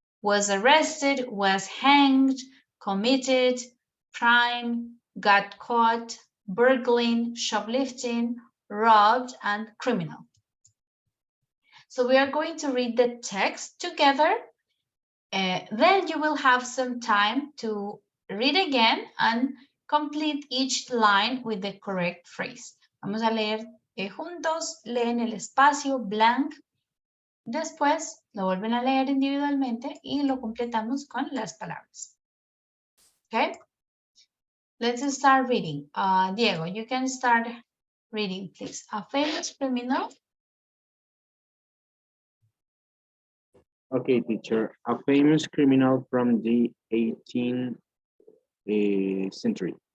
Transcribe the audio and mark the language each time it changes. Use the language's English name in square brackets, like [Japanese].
[English] Was arrested, was hanged, committed, crime, got caught, burgling, shoplifting, robbed, and criminal. So we are going to read the text together. Then you will have some time to read again and complete each line with the correct phrase. [Spanish] Vamos a leer juntos, leen el espacio blank. Después lo vuelven a leer individualmente y lo completamos con las palabras. [English] Okay? Let's start reading. Diego, you can start reading, please. A famous criminal. Okay, teacher. A famous criminal from the 18th century.